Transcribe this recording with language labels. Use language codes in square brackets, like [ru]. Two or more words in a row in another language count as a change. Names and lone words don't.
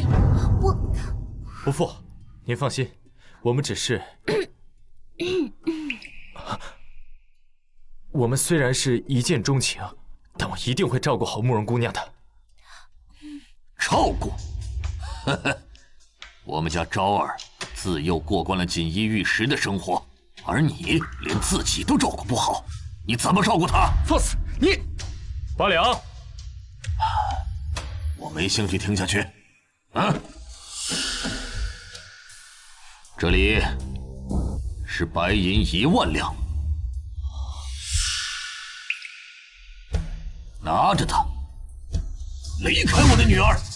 [zh] 伯父，您放心，我们只是……我们虽然是一见钟情，但我一定会照顧好慕容姑娘的。照顧？呵呵，我們家昭兒自幼過慣了錦衣玉食的生活，而你連自己都照顧不好，你怎麼照顧她？放肆！你八兩，我沒興趣聽下去。啊，這裡是白銀1萬兩，拿着它，離開我的女兒。